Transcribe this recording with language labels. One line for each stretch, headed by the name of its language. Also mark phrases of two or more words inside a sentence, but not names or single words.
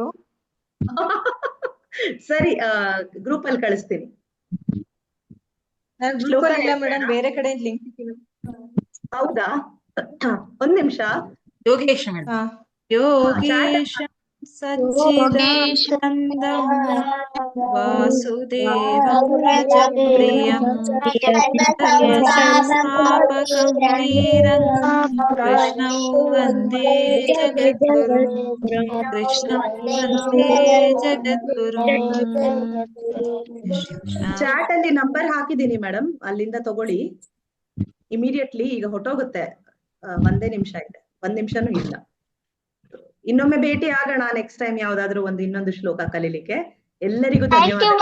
Kannada: ಸರಿ, ಗ್ರೂಪ್ ಅಲ್ಲಿ ಕಳಿಸ್ತೀನಿ. ಶ್ಲೋಕ ಇಲ್ಲ ಮೇಡಮ್, ಬೇರೆ ಕಡೆ ಲಿಂಕ್ ಹೌದಾ? ಒಂದ್ ನಿಮಿಷ.
Sanskrit: ಯೋಗೇಶ್ ಮೇಡಮ್. ಯೋಗೇಶ ಸಚ್ಚಿದಾನಂದಂ ವಾಸುದೇವಂ ರಜಂ ಪ್ರಿಯಂ ಸಂಸ್ಥಾಪಕಂ ವೀರಂ ಕೃಷ್ಣಂ ವಂದೇ ಜಗದ್ಗುರುಂ ಕೃಷ್ಣಂ ವಂದೇ ಜಗದ್ಗುರುಂ.
Kannada: ಚಾಟ್ ಅಲ್ಲಿ ನಂಬರ್ ಹಾಕಿದೀನಿ ಮೇಡಮ್, ಅಲ್ಲಿಂದ ತಗೊಳ್ಳಿ. ಇಮಿಡಿಯೇಟ್ಲಿ ಈಗ ಹೊಟ್ಟೋಗುತ್ತೆ. ಒಂದೇ ನಿಮಿಷ ಇದೆ, ಒಂದ್ ನಿಮಿಷನೂ ಇಲ್ಲ. ಇನ್ನೊಮ್ಮೆ ಭೇಟಿ ಆಗೋಣ
English: next time
Kannada: ಯಾವ್ದಾದ್ರು ಇನ್ನೊಂದು ಶ್ಲೋಕ ಕಲೀಲಿಕ್ಕೆ. ಎಲ್ಲರಿಗೂ ಧನ್ಯವಾದ.